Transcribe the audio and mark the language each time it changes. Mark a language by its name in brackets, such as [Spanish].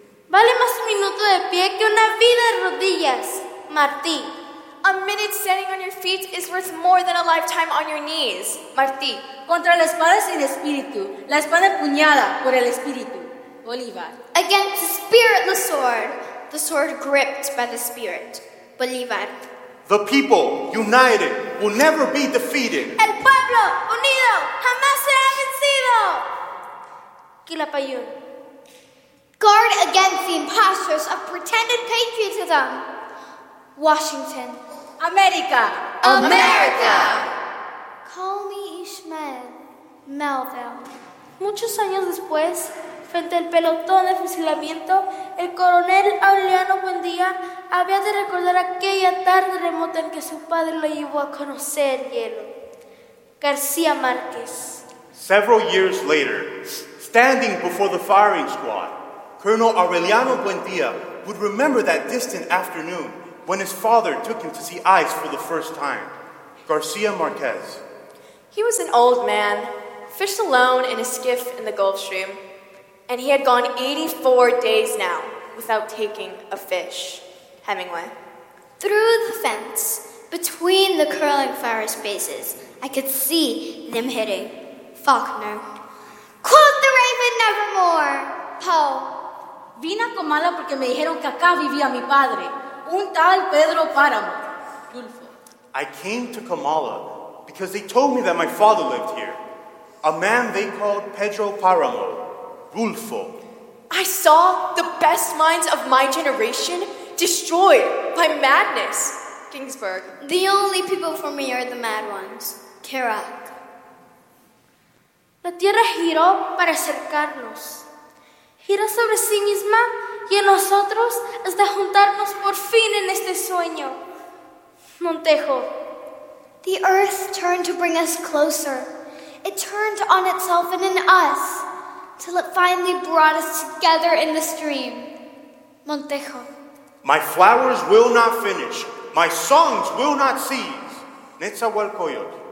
[Spanish] Vale más un minuto de pie que una vida de rodillas. Martí. [English] A minute standing on your feet is worth more than a lifetime on your knees. Martí. [Spanish] Contra la espada sin espíritu, la espada empuñada por el espíritu. Bolívar. [English] Against the spiritless sword, the sword gripped by the spirit. Bolívar. The people, united, will never be defeated. [Spanish] El pueblo, unido, jamás será vencido. Quilapayún. [English] Guard against the impostors of pretended patriotism. Washington. America! America! Call me Ishmael Melville. [Spanish] Muchos años después, frente al pelotón de fusilamiento, el coronel Aureliano Buendía había de recordar aquella tarde remota en que su padre lo llevó a conocer hielo. García Márquez. [English] Several years later, standing before the firing squad, Colonel Aureliano Buendía would remember that distant afternoon when his father took him to see ice for the first time. García Márquez. He was an old man, fished alone in a skiff in the Gulf Stream, and he had gone 84 days now without taking a fish. Hemingway. Through the fence, between the curling fire spaces, I could see them hitting. Faulkner. Quote the raven nevermore. Poe. [Spanish] Vine a Comala porque me dijeron que acá vivía mi padre, un tal Pedro Páramo. Dulfo. [English] I came to Comala because they told me that my father lived here, a man they called Pedro Páramo. Rulfo. I saw the best minds of my generation destroyed by madness. Ginsberg. The only people for me are the mad ones. Kerouac. [Spanish] La tierra giró para acercarnos. Gira sobre sí misma y en nosotros hasta juntarnos por fin en este sueño. Montejo. [English] The earth turned to bring us closer. It turned on itself and in us, till it finally brought us together in the stream. Montejo. My flowers will not finish. My songs will not cease. Netzahualcoyotl.